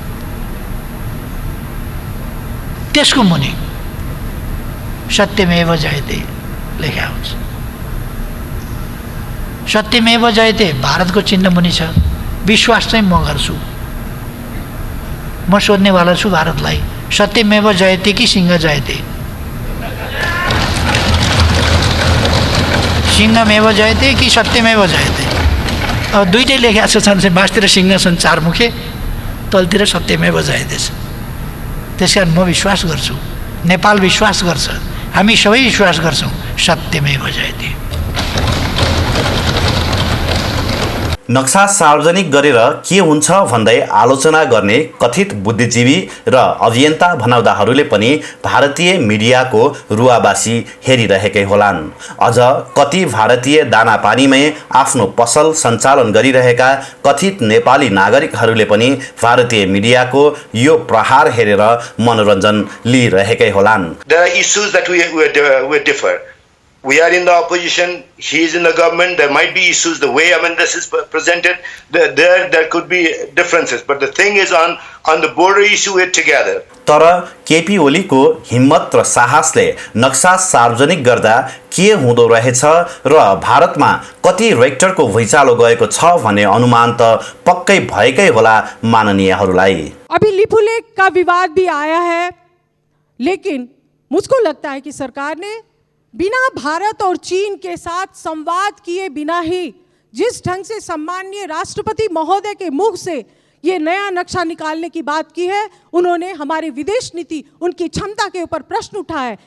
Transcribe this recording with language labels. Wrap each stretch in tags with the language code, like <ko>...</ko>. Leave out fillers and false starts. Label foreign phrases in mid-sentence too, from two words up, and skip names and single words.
<ne>त्यसको मुनि</ne> <sa>सत्यमेव जयते</sa> <ne>लेखा हुन्छ।</ne> <sa>सत्यमेव जयते</sa> <ne>भारतको चिन्ह मुनि छ। विश्वास चाहिँ म गर्छु, म सोध्नेवाला छु भारतलाई,</ne> <sa>सत्यमेव जयते कि सिंह जयते? सिंहमेव जयते कि सत्यमेव जयते?</sa> <ne>अब दुईटै लेखा छ, छन् बाँसतिर सिंह छन् 4 मुखे, तलतिर</ne> <sa>सत्यमेव जयते</sa> <ne>छ। त्यसकारण म विश्वास गर्छु, नेपाल विश्वास गर्छ, हामी सबै विश्वास गर्छौँ,</ne> <sa>सत्यमेव जयते।</sa> <ne>नक्सा सार्वजनिक गरेर के हुन्छ भन्दै आलोचना गर्ने कथित बुद्धिजीवी र अभियन्ता भनाउँदाहरूले पनि भारतीय मिडियाको रुवाबासी हेरिरहेकै होलान्। अझ कति भारतीय दानापानीमै आफ्नो पसल सञ्चालन गरिरहेका कथित नेपाली नागरिकहरूले पनि भारतीय मिडियाको यो प्रहार हेरेर मनोरञ्जन लिइरहेकै होलान्।</ne> <en>There are issues that we differ. We are in the opposition, he is in the government, there might be issues, the way this is presented, there could be differences, but the thing is on the border issue we're together.</en> <ne>तर केपी ओलीको हिम्मत र साहसले नक्सा सार्वजनिक गर्दा के हुँदो रहेछ र भारतमा कति रेक्टरको भुइँचालो गएको छ भन्ने अनुमान त पक्कै भएकै होला माननीयहरूलाई।</ne> <hi>अभी लिपुलेख का विवाद भी आया है, लेकिन मुझको लगता है कि सरकार ने बिना भारत और चीन के साथ संवाद किए बिना ही जिस ढंग से सम्माननीय राष्ट्रपति महोदय के मुख से ये नया नक्शा निकालने की बात की है, उन्होंने हमारी विदेश नीति, उनकी क्षमता के ऊपर प्रश्न उठाया है।</hi>